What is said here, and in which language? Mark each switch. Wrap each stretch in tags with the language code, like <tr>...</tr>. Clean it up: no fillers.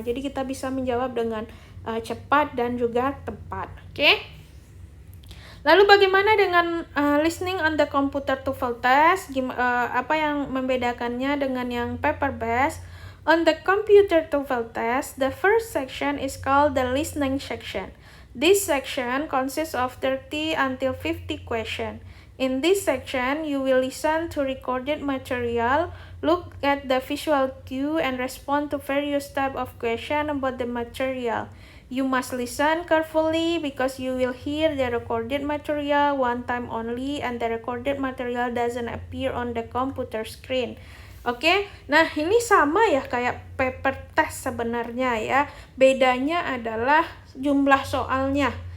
<id>Jadi kita bisa menjawab dengan cepat dan juga tepat. Oke? Lalu bagaimana dengan</id> <en>listening on the computer TOEFL test?</en> <id>Apa yang membedakannya dengan yang paper based?</id> <en>On the computer TOEFL test, the first section is called the listening section. This section consists of 30 until 50 questions. In this section, you will listen to recorded material, look at the visual cue, and respond to various types of questions about the material. You must listen carefully because you will hear the recorded material one time only and the recorded material doesn't appear on the computer screen.</en> <id>Oke, nah ini sama ya kayak paper test sebenarnya ya. Bedanya adalah jumlah soalnya.</id>